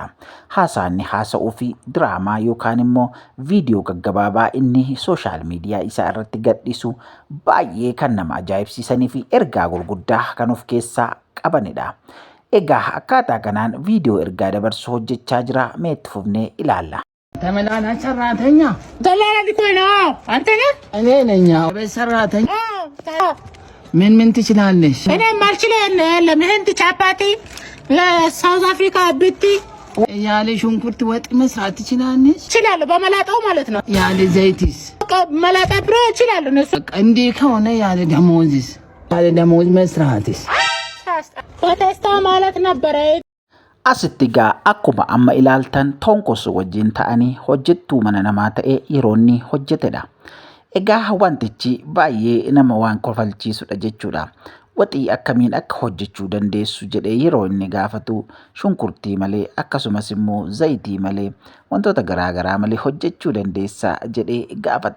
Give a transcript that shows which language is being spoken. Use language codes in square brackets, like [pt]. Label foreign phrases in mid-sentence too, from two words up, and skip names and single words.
[om] Haasaanni haasa'uu fi diraamaa yookaan immoo viidiyoo gaggabaabaa inni [en] sooshaal miidiyaa [om] isaa irratti gadhiisu baay'ee kan nama ajaa'ibsiisanii fi ergaa gurguddaa kan of keessaa qabanidha. Egaa akkaataa kanaan viidiyoo ergaa dabarsuu hojjechaa jira. Mee itti fufnee ilaalla. [am] ተመላላሽ ሰራተኛ ተላላኪ እኮ ነው። አንተ ነህ? እኔ ነኝ። ቤት ሰራተኛ ምን ትችላለሽ? እኔ ማልችለው የለም። ህንድ ቻፓቲ ለሳውዝ አፍሪካ ብቲ ያለ ሽንኩርት ወጥ መስራት ትችላለሽ? እችላለሁ፣ በመላጣው ማለት ነው። ያለ ዘይትስ? መላጣ ብሮ እችላለሁ። እነሱ እንዴ ከሆነ ያለ ደሞዝስ? ያለ ደሞዝ መስራትስ? በቴስታ ማለት ነበረ። [om] Asitti egaa akkuma amma ilaaltan Tonkosuu wajjin ta'anii hojjettuu mana namaa ta'ee yeroo inni hojjetedha. Egaa wantichi baay'ee nama waan kofalchiisudha jechuudha. Waxii akkamiin akka hojjechuu dandeessu jedhee yeroo inni gaafatu shunkurtii malee akkasumas immoo zayitii malee wantoota garaagaraa malee hojjechuu dandeessaa jedhee gaafata.